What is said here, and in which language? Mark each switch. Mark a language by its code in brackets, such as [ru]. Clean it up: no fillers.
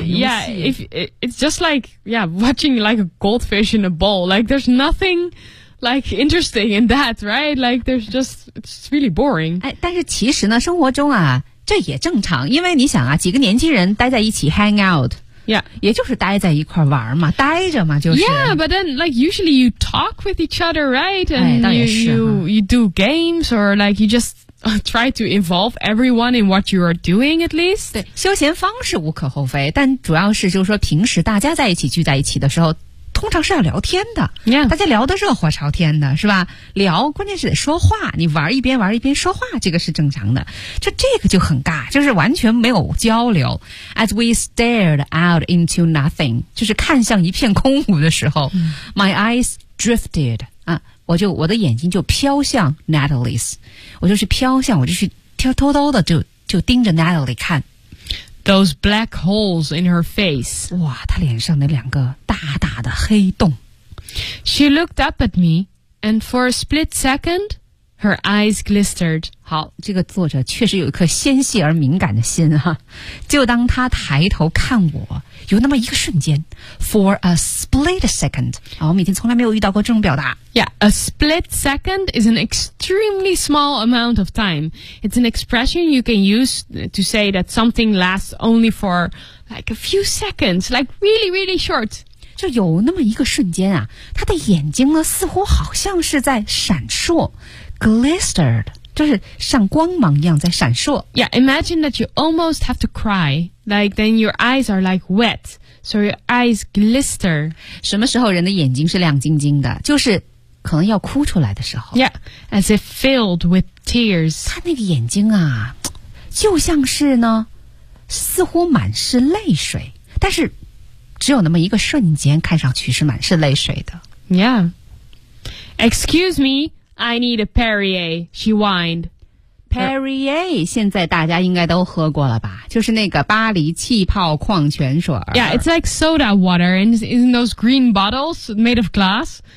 [en] it's just like yeah, watching like a goldfish in a bowl. Like there's nothing. Like interesting in that, right? Like there's just, it's really boring. [zh] 哎，但是其实呢，生活中啊，这也正常，因为你想啊，几个年轻人待在一起 [en] hang out, yeah, [zh] 也就是待在一块玩嘛，待着嘛，就是。 [en] Yeah, but then like usually you talk with each other, right? And、哎、 you do games or like you just. Try to involve everyone in what you are doing, at least. [zh] 对，休闲方式无可厚非，但主要是就是说，平时大家在一起聚在一起的时候，通常是要聊天的、 [en] yeah. [zh] 大家聊得热火朝天的是吧，聊关键是得说话，你玩一边玩一边说话，这个是正常的，就这个就很尬，就是完全没有交流。 [en] As we stared out into nothing, [zh] 就是看向一片空无的时候、 [en] mm. My eyes drifted、 [zh] 啊、我的眼睛就飘向 Natalie's, 我就是飘向，我就去偷偷的就盯着 Natalie 看。 [en] Those black holes in her face. [zh] 哇，她脸上那两个大大的黑洞。 [en] She looked up at me, and for a split second, her eyes glistened. [zh] 好，这个作者确实有一颗纤细而敏感的心啊。就当她抬头看我，有那么一个瞬间 ， [en] for a split second. [zh] 啊，我们以前从来没有遇到过这种表达。 [en] Yeah, a split second is an extremely small amount of time. It's an expression you can use to say that something lasts only for like a few seconds, like really, really short. [zh] 就有那么一个瞬间啊，他的眼睛呢似乎好像是在闪烁 ，glistered, 就是像光芒一样在闪烁。 [en] Yeah, imagine that you almost have to cry, like then your eyes are like wet, so your eyes glister. [zh] 什么时候人的眼睛是亮晶晶的？就是可能要哭出来的时候 [en] ，Yeah, as if filled with tears. [zh] 他那个眼睛啊，就像是呢，似乎满是泪水，但是只有那么一个瞬间，看上去是满是泪水的。 [en] Yeah, excuse me, I need a Perrier. She whined. [zh] Perrier 现在大家应该都喝过了吧？就是那个巴黎气泡矿泉水。 [en] Yeah, it's like soda water, and it's in those green bottles made of glass.